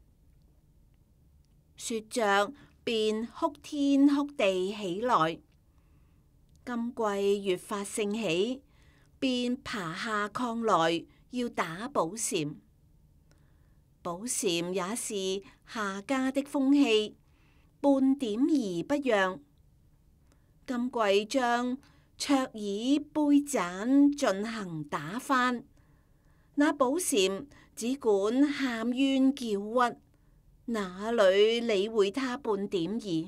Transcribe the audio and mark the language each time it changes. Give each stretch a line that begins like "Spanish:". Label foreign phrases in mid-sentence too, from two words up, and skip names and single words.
Chinese: 說着便哭天哭地起來。今季越發盛起，便爬下炕來要打寶蟾。寶蟾也是下家的風氣，半點兒不讓。今季將桌椅杯盞進行打翻，那寶蟾只管喊冤叫屈，哪裏理會他半點兒？